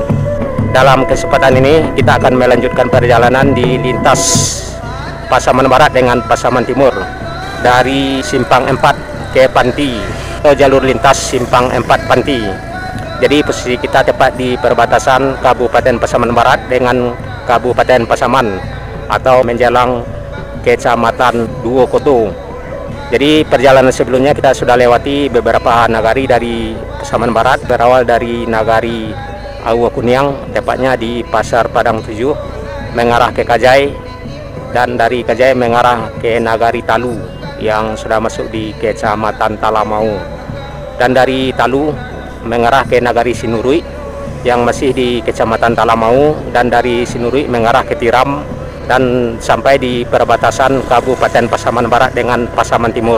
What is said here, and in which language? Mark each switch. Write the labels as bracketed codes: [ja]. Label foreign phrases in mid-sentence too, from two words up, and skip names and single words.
[id] Dalam kesempatan ini kita akan melanjutkan perjalanan di lintas Pasaman Barat dengan Pasaman Timur dari Simpang 4 ke Panti atau jalur lintas Simpang 4 Panti. Jadi posisi kita tepat di perbatasan Kabupaten Pasaman Barat dengan Kabupaten Pasaman atau menjelang Kecamatan Duokoto. Jadi perjalanan sebelumnya kita sudah lewati beberapa nagari dari Pasaman Barat, berawal dari Nagari Awa Kuniang, tepatnya di Pasar Padang 7, mengarah ke Kajai, dan dari Kajai mengarah ke Nagari Talu yang sudah masuk di Kecamatan Talamau, dan dari Talu mengarah ke Nagari Sinurui yang masih di Kecamatan Talamau, dan dari Sinurui mengarah ke Tiram dan sampai di perbatasan Kabupaten Pasaman Barat dengan Pasaman Timur.